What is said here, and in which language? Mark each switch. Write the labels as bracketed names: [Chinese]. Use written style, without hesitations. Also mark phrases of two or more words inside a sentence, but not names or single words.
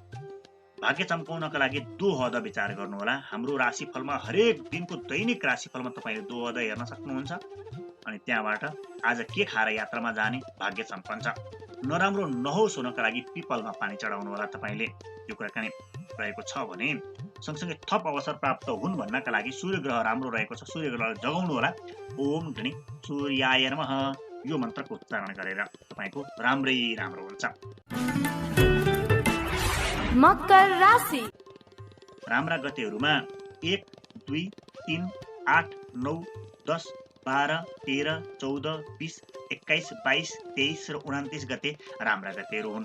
[Nepali] भाग्य चम्काउनका लागि दोहद विचार गर्नुहोला। हाम्रो राशिफलमा हरेक दिनको दैनिक राशिफलमा तपाईँले दोहद हेर्न सक्नुहुन्छ अनि त्यहाँबाट आज के खाएर यात्रामा जाने भाग्य चम्कन्छ। नराम्रो नहोस् हुनका लागि पिपलमा पानी चढाउनु होला तपाईँले, यो कुरा कानी रहेको छ भने। सँगसँगै थप अवसर प्राप्त हुन् भन्नका लागि सूर्य ग्रह राम्रो रहेको छ, सूर्य ग्रहलाई जगाउनु होला। [Sanskrit] ओम गणी सूर्याय नमः [Nepali] यो मन्त्रको उच्चारण गरेर तपाईँको राम्रै राम्रो हुन्छ। मकर राशि। राम्रा गतेहरूमा 1, 2, 3, 8, 9, 10, 12, 13, 14, 20, 21, 22, 23 र 29 गते राम्रा गतेहरू हुन्।